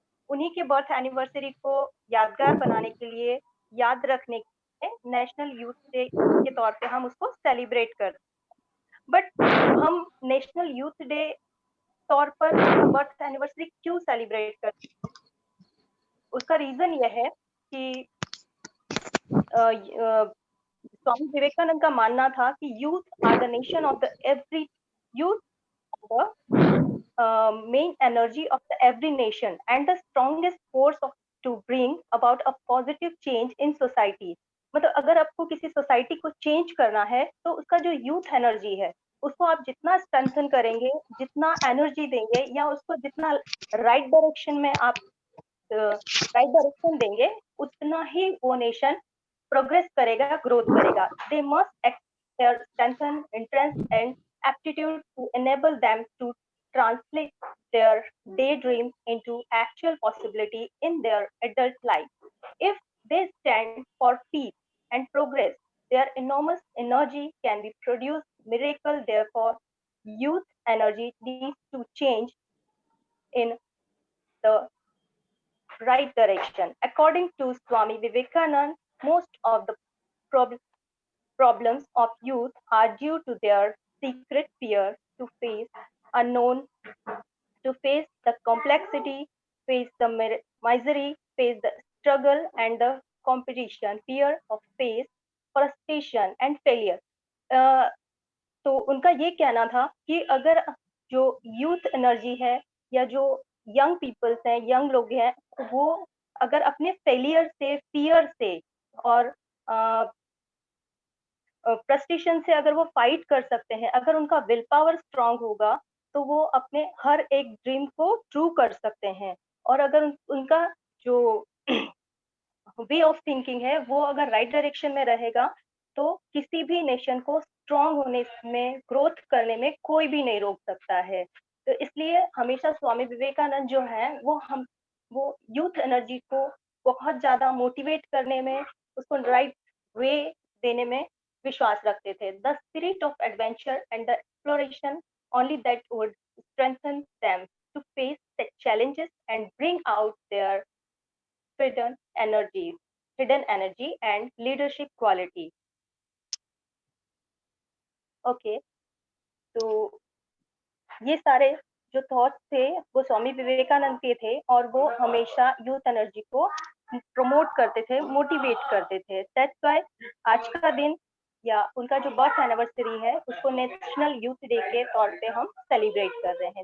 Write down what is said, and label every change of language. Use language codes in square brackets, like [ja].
[hi] उन्हीं के birth anniversary को यादगार बनाने के लिए, याद रखने के लिए नेशनल यूथ डे के तौर पे हम उसको सेलिब्रेट करते हैं. बट हम नेशनल यूथ डे तौर पर बर्थ एनिवर्सरी क्यों सेलिब्रेट करते हैं? उसका रीजन यह है कि स्वामी विवेकानंद का मानना था कि [en] Youth are the nation of the every youth, main energy of the every nation and the strongest force of to bring about a positive change in society. [hi] मतलब अगर आपको किसी सोसाइटी को चेंज करना है तो उसका जो यूथ एनर्जी है उसको आप जितना स्ट्रेंथन करेंगे, जितना एनर्जी देंगे या उसको जितना राइट डायरेक्शन में आप राइट डायरेक्शन देंगे, उतना ही वो नेशन प्रोग्रेस करेगा, ग्रोथ करेगा. [en] They must strengthen interest and aptitude to enable them to translate their daydream into actual possibility in their adult life. If they stand for peace and progress, their enormous energy can be produced miracle. Therefore, youth energy needs to change in the right direction. According to Swami Vivekananda, most of the problems of youth are due to their secret fear to face unknown, to face the complexity, face the misery, face the struggle and the competition, fear of face, frustration and failure. [hi] तो उनका ये कहना था कि अगर जो youth energy है या जो यंग पीपल्स हैं, यंग लोग हैं, वो अगर अपने फेलियर से, फियर से और फ्रस्ट्रेशन से अगर वो फाइट कर सकते हैं, अगर उनका विल पावर स्ट्रांग होगा तो वो अपने हर एक ड्रीम को ट्रू कर सकते हैं. और अगर उनका जो वे ऑफ थिंकिंग है वो अगर राइट डायरेक्शन में रहेगा तो किसी भी नेशन को स्ट्रांग होने में, ग्रोथ करने में कोई भी नहीं रोक सकता है. तो इसलिए हमेशा स्वामी विवेकानंद जो है वो यूथ एनर्जी को बहुत ज्यादा मोटिवेट करने में, उसको राइट वे देने में विश्वास रखते थे. [en] The spirit of adventure and the exploration only that would strengthen them to face the challenges and bring out their hidden energy and leadership quality. [hi] Okay, तो ये सारे जो थॉट्स थे वो स्वामी विवेकानंद के थे और वो हमेशा यूथ एनर्जी को प्रमोट करते थे, मोटिवेट करते थे. [en] that's why [hi] आज का दिन या उनका जो बर्थ एनिवर्सरी है उसको नेशनल यूथ डे के तौर पे हम सेलिब्रेट कर रहे हैं.